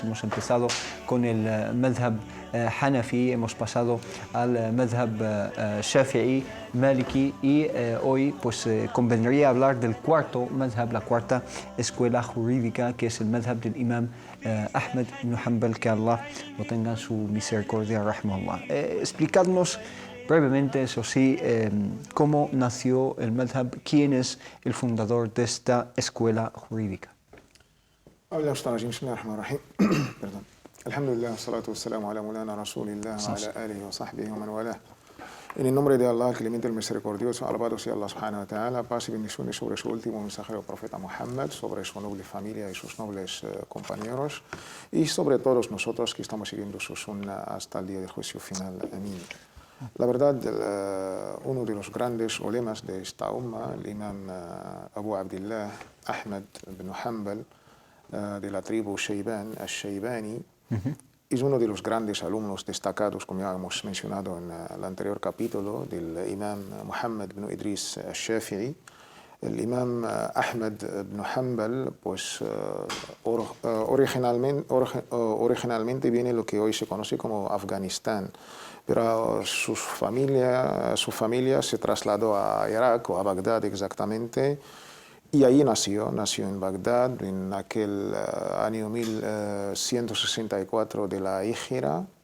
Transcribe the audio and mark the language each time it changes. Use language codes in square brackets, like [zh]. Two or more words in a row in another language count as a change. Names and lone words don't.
[es] Hemos empezado con el madhab Hanafi, hemos pasado al madhab Shafi'i, Maliki, y hoy pues convendría hablar del cuarto madhab, la cuarta escuela jurídica, que es el madhab del imam Ahmed ibn Hanbal, que Allah lo tenga en su misericordia, rahimahullah. Explicadnos brevemente, eso sí, cómo nació el madhab, quién es el fundador de esta escuela jurídica. Perdón. [ar] الحمد لله، الصلاة والسلام على مولانا رسول الله وعلى آله وصحبه ومن والاه. [es] En el nombre de Allah, clemente el misericordioso, alabado sea Allah [ar] سبحانه وتعالى, [es] paz y bendiciones sobre su último mensajero profeta Muhammad, sobre su noble familia y sus nobles compañeros, y sobre todos nosotros que estamos siguiendo su sunna hasta el día del juicio final. Amén. La verdad, uno de los grandes ulemas de esta umma, el imam Abu Abdillah Ahmed ibn Hanbal, de la tribu Shayban, al-Shaybani, es uno de los grandes alumnos destacados, como ya hemos mencionado en el anterior capítulo, del imam Muhammad ibn Idris al-Shafi'i. El imam Ahmed ibn Hanbal, pues originalmente viene lo que hoy se conoce como Afganistán, pero su familia se trasladó a Irak, o a Bagdad exactamente, y ahí nació en Bagdad en aquel año 1164 de la Híjra.